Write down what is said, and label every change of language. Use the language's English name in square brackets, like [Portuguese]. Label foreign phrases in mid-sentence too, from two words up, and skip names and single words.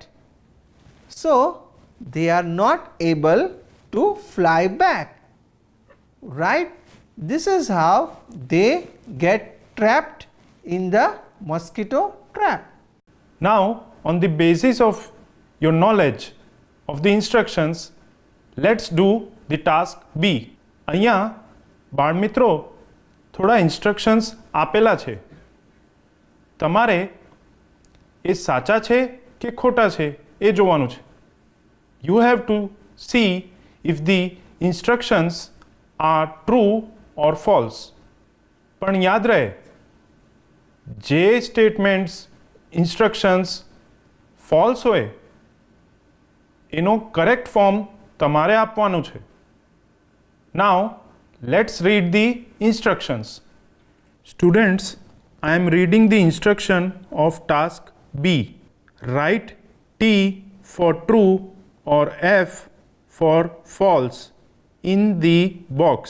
[English] So they are not able to fly back, right? This is how they get trapped in the mosquito trap. Now, on the basis of your knowledge of the instructions, let's do the task B. [Gujarati] અહીંયા બાળમિત્રો થોડા ઇન્સ્ટ્રક્શન્સ આપેલા છે. તમારે એ સાચા છે કે ખોટા છે એ જોવાનું છે. [English] You have to see if the instructions are true or false. [Gujarati] પણ યાદ રહે, જે [English] statements instructions false [Gujarati] હોય એનો [English] correct form [Gujarati] તમારે આપવાનું છે. [English] Now let's read the instructions. Students, I am reading the instruction of task B. Write T for true or F for false in the box.